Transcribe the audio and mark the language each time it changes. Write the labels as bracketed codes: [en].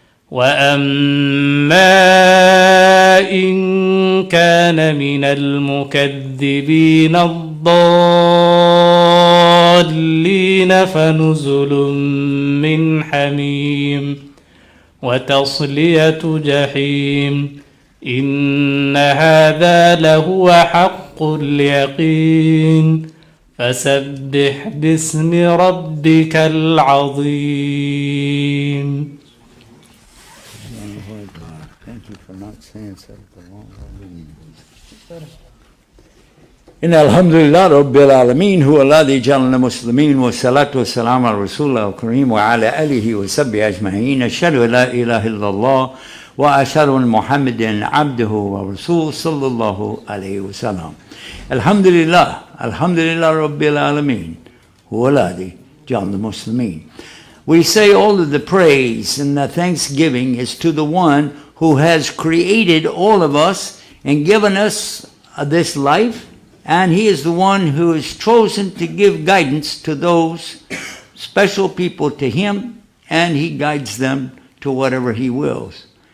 [ar] وأما إن كان من المكذبين الضالين فنزل من حميم وتصلية جحيم إن هذا لهو حق اليقين فسبح باسم ربك العظيم. [en] Thank you for not saying so long. [ar] إن الحمد لله رب العالمين هو الذي جعلنا مسلمين والصلاة والسلام على رسول الله الكريم وعلى آله وصحبه أجمعين أشهد أن لا إله إلا الله وأشهد أن محمدا عبده ورسوله صلى الله عليه وسلم. الحمد لله رب العالمين هو الذي جعلنا مسلمين. [en] We say all of the praise and the thanksgiving is to the one who has created all of us and given us this life, and he is the one who is chosen to give guidance to those special people to him, and he guides them to whatever he wills.